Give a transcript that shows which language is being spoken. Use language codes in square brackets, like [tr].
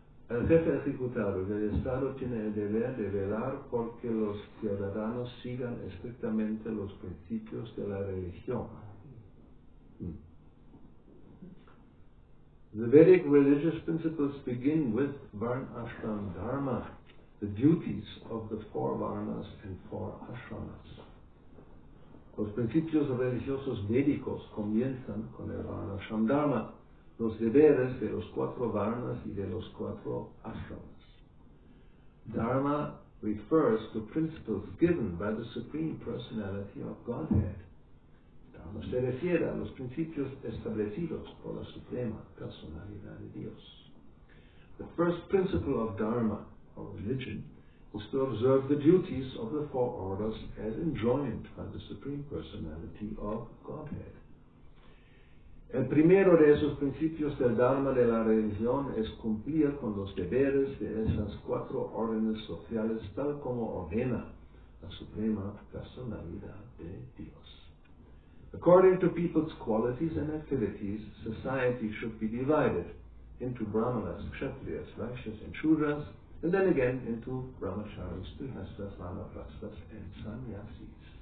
[es] El jefe ejecutivo del Estado tiene el deber de velar porque los ciudadanos sigan estrictamente los principios de la religión. [en] The Vedic religious principles begin with Varna Ashram Dharma, the duties of the 4 Varnas and 4 Ashramas. [es] Los principios religiosos védicos comienzan con el Varna Ashram Dharma, los deberes de los 4 Varnas y de los 4 Ashramas. [en] Dharma refers to principles given by the Supreme Personality of Godhead. [es] Dharma se refiere a los principios establecidos por la Suprema Personalidad de Dios. [en] The first principle of Dharma, or religion, is to observe the duties of the 4 orders as enjoined by the Supreme Personality of Godhead. [es] El primero de esos principios del Dharma de la religión es cumplir con los deberes de esas 4 órdenes sociales tal como ordena la Suprema Personalidad de Dios. [en] According to people's qualities and activities, society should be divided into Brahmanas, Kshatriyas, Vaishyas, and Shudras, and then again into Brahmacharis, Grihastas, Vanaprasthas, and Sannyasis.